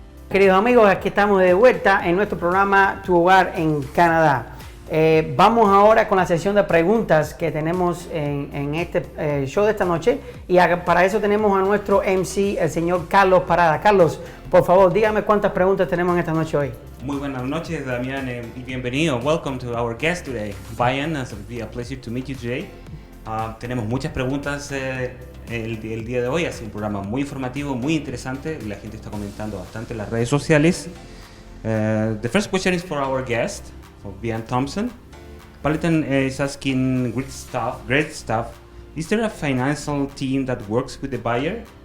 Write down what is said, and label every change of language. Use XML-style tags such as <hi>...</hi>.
<es>Queridos amigos, aquí estamos de vuelta en nuestro programa Tu Hogar en Canadá. Vamos ahora con la sesión de preguntas que tenemos en este show de esta noche, y para eso tenemos a nuestro MC, el señor Carlos Parada. Carlos, por favor, dígame cuántas preguntas tenemos en esta noche hoy. Muy buenas noches, Damián, y bienvenido.</es> <en>Welcome to our guest today, Bain. It's be a pleasure to meet you today.</en> <es>Tenemos muchas preguntas el día de hoy. Ha sido un programa muy informativo, muy interesante. La gente está comentando bastante en las redes sociales.</es> <en>The first question is for our guest, for Damián Thomson. Paladin is asking, great stuff. Is there a financial team that works with the buyer?</en>